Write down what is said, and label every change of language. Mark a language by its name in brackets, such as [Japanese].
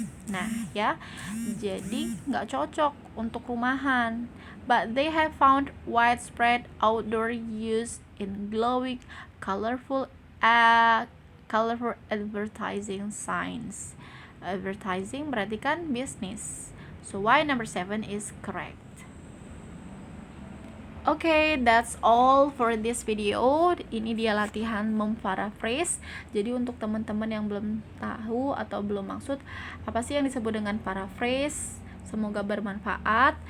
[Indonesian] Nah ya, jadi nggak cocok untuk rumahan. [English] But they have found widespread outdoor use in glowing, colorful advertising signs. [Indonesian] Advertising berarti kan bisnis. [English] So why number 7 is correct. Okay, that's all for this video. [Indonesian] Ini dia latihan memparaphrase. Jadi untuk teman-teman yang belum tahu atau belum maksud apa sih yang disebut dengan paraphrase, semoga bermanfaat.